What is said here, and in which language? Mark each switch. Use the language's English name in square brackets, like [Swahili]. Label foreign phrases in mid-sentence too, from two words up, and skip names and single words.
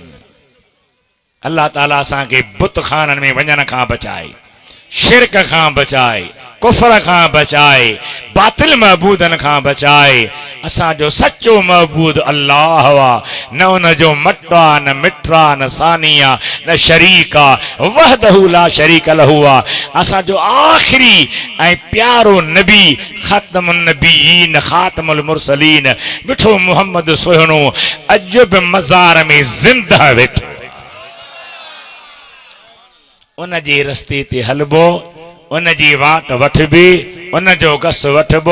[Sindhi] अल्लाह ताला असांखे बुत खाननि में वञण खां बचाए, शिरक खां बचाए, कुफर खां बचाए, बातिल महबूदन खां बचाए। असांजो सच्चो महबूद अल्लाह हुआ, न उन जो मटा, न मिठा, न सानिया, न शरीका, [Arabic] وحده لا شريك له [Sindhi] आहे। असांजो आख़िरी ऐं प्यारो नबी, [Arabic] خاتم النبيين خاتم المرسلين, [Sindhi] मिठो मुहम्मद सुहिणो अॼु बि मज़ार में ज़िंदा वेठो। उन जे रस्ते ते हलबो, उन जी वाट वठबी, उन जो गस वठबो।